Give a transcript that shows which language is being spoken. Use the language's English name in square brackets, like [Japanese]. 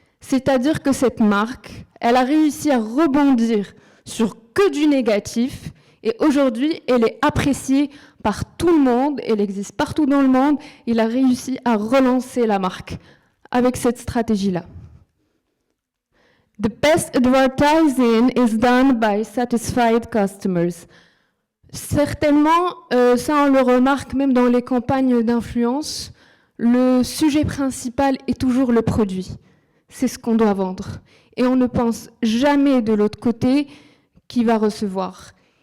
[French] C'est-à-dire que cette marque, elle a réussi à rebondir sur que du négatif. Et aujourd'hui, elle est appréciée par tout le monde. Elle existe partout dans le monde. Il a réussi à relancer la marque avec cette stratégie-là. [English] The best advertising is done by satisfied customers. [French] Certainement, ça on le remarque même dans les campagnes d'influence, le sujet principal est toujours le produit. C'est ce qu'on doit vendre. Et on ne pense jamais de l'autre côté qui va recevoir.